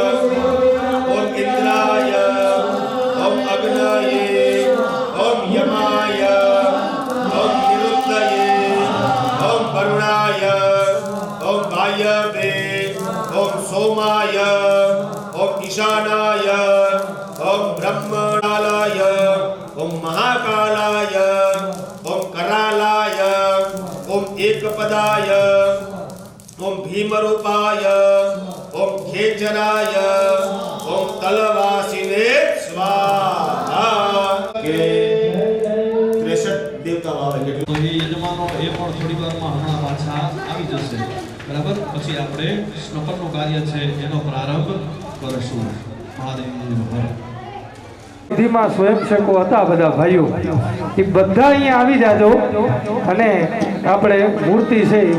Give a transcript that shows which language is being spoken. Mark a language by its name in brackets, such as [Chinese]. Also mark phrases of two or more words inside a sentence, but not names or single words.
[Sanskrit] ओम इंद्राय ओम अग्नये ओम यमाय ओम निरुद्धये ओम वरुणाय ओम वायवे ओम सोमाय ओम ईशानाय ओम ब्रह्मणालाय ओम महाकालाय ओम करालाय ओम एकपदाय ओम भीमरूपाय ओम खेचराय ओम तलवासिने स्वाहा [Hindi] के 63 देवता वाले तो ये यजमानो [Gujarati] એ પણ થોડી વારમાં હમણાં પાછા આવી જશે બરાબર પછી આપણે સ્નપનનું કાર્ય છે એનો પ્રારંભ કરીશું મહાદેવની જય ધીમા સ્વયંસેવકો હતા બધા ભાઈઓ એ બધા અહીંયા આવી જાજો અને આપણે મૂર્તિ છે એ